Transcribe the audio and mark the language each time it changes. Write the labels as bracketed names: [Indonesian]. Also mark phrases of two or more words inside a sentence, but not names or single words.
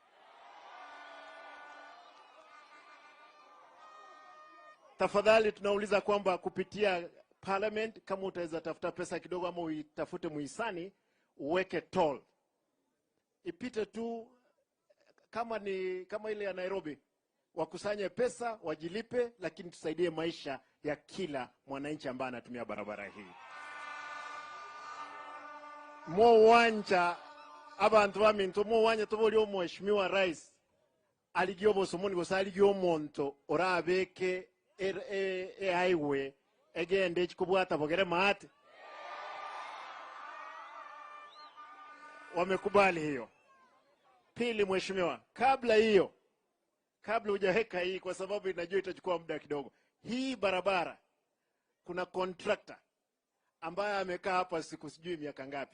[Swahili] Tafadhali tunauliza kwamba kupitia Parliament, kama utaweza tafuta pesa kidogo ama uitafute muhisani uweke toll. Ipite tu kama ile ya Nairobi, wakusanye pesa, wajilipe, lakini tusaidie maisha ya kila mwananchi ambaye anatumia barabara hii. [Gusii] Mwanja abantu baminto mwanya toboli Mheshimiwa Rais aligiobo somoni gosali gyomonto orabeke highway egende chikubwata bogere mate. [Swahili] Wamekubali hiyo. Pili Mheshimiwa, kabla hujaweka hii kwa sababu inajua itachukua muda kidogo. Hii barabara kuna contractor ambaye amekaa hapa siku sijui miaka ngapi.